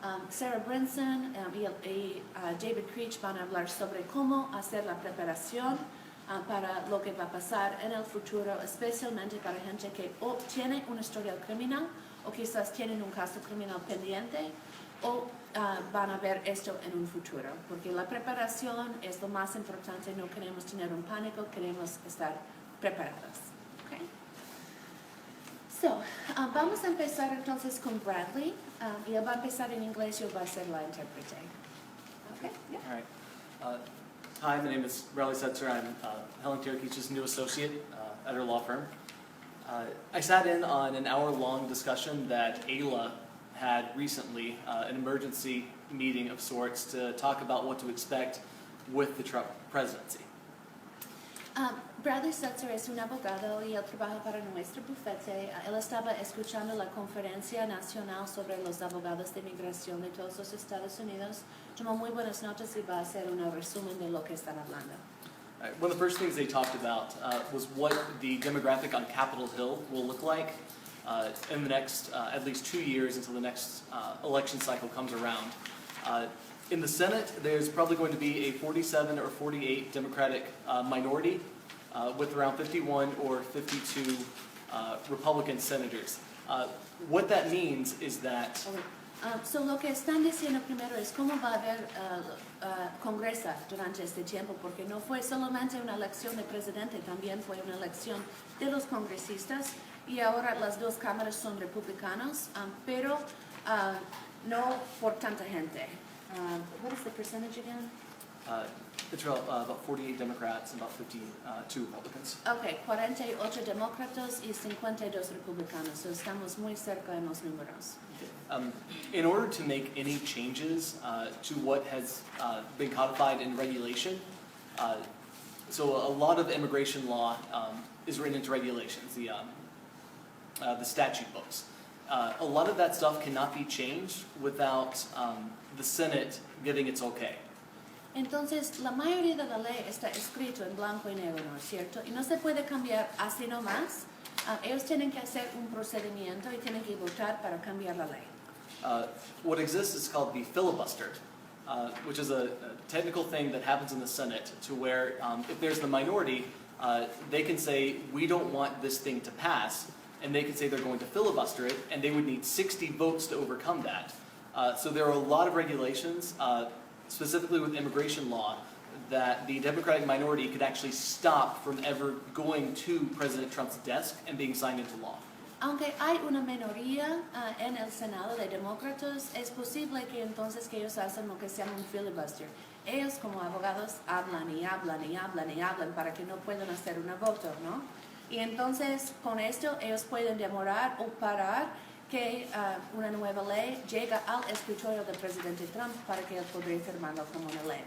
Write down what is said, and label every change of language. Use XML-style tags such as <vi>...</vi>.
<es>Sarah Brinson y David Creech van a hablar sobre cómo hacer la preparación para lo que va a pasar en el futuro, especialmente para gente que o tiene una historia criminal o quizás tienen un caso criminal pendiente o van a ver esto en un futuro, porque la preparación es lo más importante. No queremos tener un pánico, queremos estar preparados. Okay? So, vamos a empezar entonces con Bradley, y él va a empezar en inglés y yo voy a ser la intérprete.</es> <en>Okay? Yeah. All right. Hi, my name is Bradley Setzer. I'm Helen Tirakich's new associate at her law firm. I sat in on an hour-long discussion that Ayla had recently, an emergency meeting of sorts to talk about what to expect with the Trump presidency.</en> <es>Bradley Setzer es un abogado y él trabaja para nuestro bufete. Él estaba escuchando la conferencia nacional sobre los abogados de migración de todos los Estados Unidos. Tomó muy buenas notas y va a hacer un resumen de lo que están hablando.</es> <en>One of the first things they talked about was what the demographic on Capitol Hill will look like in the next at least 2 years until the next election cycle comes around. In the Senate, there's probably going to be a 47 or 48 Democratic minority with around 51 or 52 Republican senators. What that means is that</en> <es>So lo que están diciendo primero es cómo va a haber Congreso durante este tiempo, porque no fue solamente una elección de presidente, también fue una elección de los congresistas y ahora las 2 cámaras son republicanos, pero no por tanta gente.</es> <en>What is the percentage again? It's about 48 Democrats and about 52 Republicans.</en> <es>Okay, 48 demócratas y 52 republicanos, so estamos muy cerca en los números.</es> <en>In order to make any changes to what has been codified in regulation, so a lot of immigration law is written into regulations, the statute books. A lot of that stuff cannot be changed without the Senate giving its okay.</en> <es>Entonces, la mayoría de la ley está escrito en blanco y negro, ¿no es cierto? Y no se puede cambiar así nomás. Ellos tienen que hacer un procedimiento y tienen que votar para cambiar la ley.</es> <en>What exists is called the filibuster, which is a technical thing that happens in the Senate to where if there's the minority, they can say, we don't want this thing to pass, and they could say they're going to filibuster it, and they would need 60 votes to overcome that. So there are a lot of regulations, specifically with immigration law, that the Democratic minority could actually stop from ever going to President Trump's desk and being signed into law.</en> <es>Aunque hay una minoría en el Senado de demócratas, es posible que entonces que ellos hacen lo que se llama un filibuster. Ellos como abogados hablan y hablan y hablan y hablan para que no puedan hacer un voto, ¿no? Y entonces con esto ellos pueden demorar o parar que una nueva ley llega al escritorio del presidente Trump para que él podría firmarlo como una ley.</es>